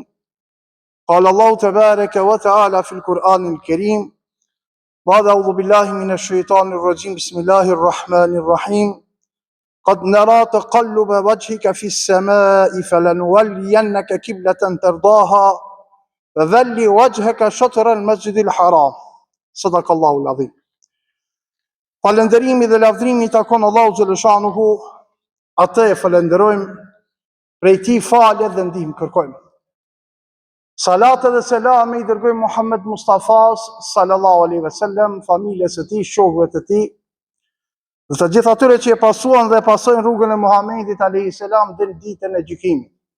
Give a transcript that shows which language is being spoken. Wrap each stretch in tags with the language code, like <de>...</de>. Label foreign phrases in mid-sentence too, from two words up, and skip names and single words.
<ar>قال الله تبارك وتعالى في القرآن الكريم بعد أعوذ بالله من الشيطان الرجيم بسم الله الرحمن الرحيم. قد نرى تقلب وجهك في السماء فلنولينك قبلة ترضاها فولِ وجهك شطر المسجد الحرام. صدق الله العظيم.</ar> <sq>Falënderimi dhe lavdrimi i takon Allahu xhaleshanuhu, atë e falenderojmë, prej tij falje dhe ndihmë kërkojmë. Salat dhe selam i dërgojmë Muhammed Mustafas</sq> <ar>صلى الله عليه وسلم,</ar> <sq>familjes së tij, shokëve të tij, dhe të gjithë atyre që e pasuan dhe pasojnë rrugën e Muhamedit</sq> <ar>عليه السلام</ar> <sq>deri në ditën e gjykimit.</sq>